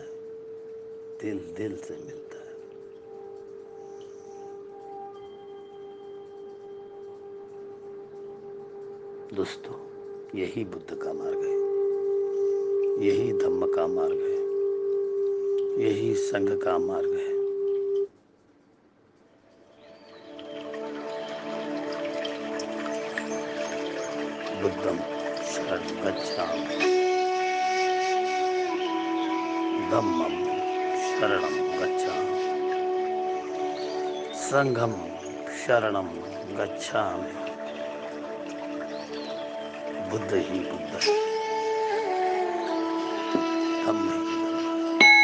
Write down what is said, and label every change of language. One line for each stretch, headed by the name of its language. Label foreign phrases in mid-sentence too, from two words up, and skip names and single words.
Hindi: दिल दिल से मिलता है। दोस्तों, यही बुद्ध का मार्ग है, यही धम्म का मार्ग है, यही संघ का मार्ग है।
Pali: बुद्धम शरणं गच्छामि, धम्मम शरणं गच्छामि, संघम शरणं गच्छामि।
Hindi: बुद्ध ही बुद्ध है, धम्म ही धम्म।